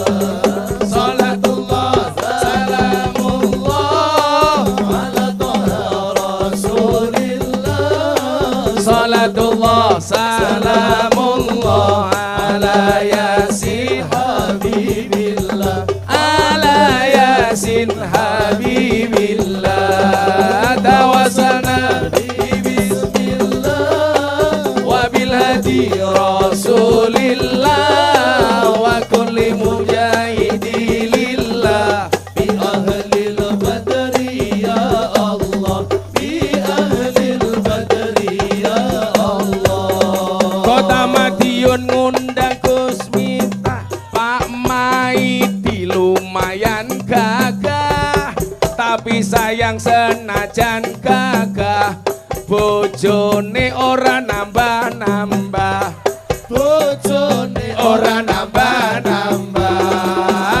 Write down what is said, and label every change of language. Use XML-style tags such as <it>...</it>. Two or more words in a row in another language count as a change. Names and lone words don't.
<ar>صلاة الله سلام الله على طه رسول الله صلاة الله سلام الله على يس حبيب الله على يس حبيب الله توسلنا ببسم الله وبالهادي رسول الله وكل مجاهد لله بأهل البدر يا الله بأهل البدر يا الله.</ar> <jv>Kota Madiun ngundang Gus Miftah, Pak Maidi lumayan gagah, tapi sayang senajan gagah bojone ora nambah-nambah, bojone ora nambah-nambah.</jv>